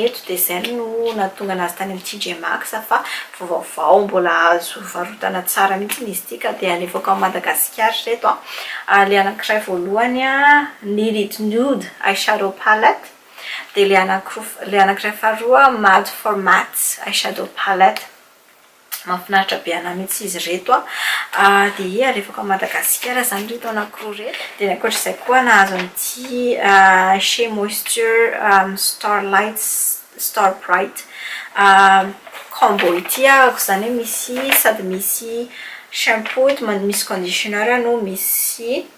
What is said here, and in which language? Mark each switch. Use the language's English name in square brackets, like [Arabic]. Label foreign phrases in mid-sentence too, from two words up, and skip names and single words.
[Malagasy] eto de zay no nahatonga anazy tany amin'ny TJ Maxx fa vaovao mbola azo varotana tsara mihitsy izy ity ka de alefako amin'ny Madagasikara reto le anankiray voalohany Need It Nude [English] eyeshadow palette [Malagasy] de le anankiray faharoa Mad for Mattes [English] eyeshadow palette [Malagasy] mahafinaritra be ana mihitsy izy reto de alefako amin'ny Madagasikara zany reto anankiroa reto de ankoatr'izay koa nahazo an'ity Shea Moisture Starlight Star Bright combo ity zany hoe misy sady misy shampoo misy conditioner no misy